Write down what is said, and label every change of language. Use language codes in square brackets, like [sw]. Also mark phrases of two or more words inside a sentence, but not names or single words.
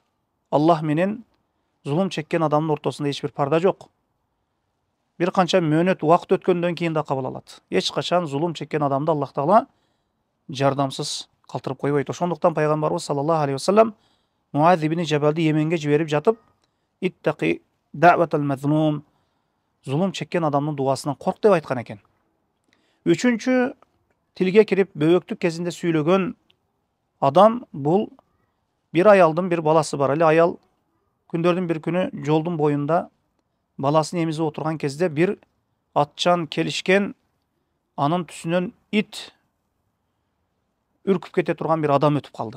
[ky] Аллах менен зулум чеккен адамдын ортосунда эч бир парда жок. Бир канча мөөнөт убакыт өткөндөн кийин да кабыл алат. Эч качан зулум чеккен адамды Аллах Таала жардамсыз калтырып койбойт. Ошондуктан пайгамбарыбыз саллаллаху алейхи вассалам Муаз ибн Жабалды Йеменге жиберип жатып, [ar] اتق دعوة المظلوم, [ky] зулум чеккен адамдын дуасынан корк деп айткан экен. Үчүнчү, тилге кирип бөбөктүк кезинде сүйлөгөн адам бул бир аялдын бир баласы бар. Эле аял күндөрдүн бир күнү жолдун боюнда баласын эмизип отурган кезде бир атчан келишкен, анын түсүнөн ит үркүп кете турган бир адам өтүп калды.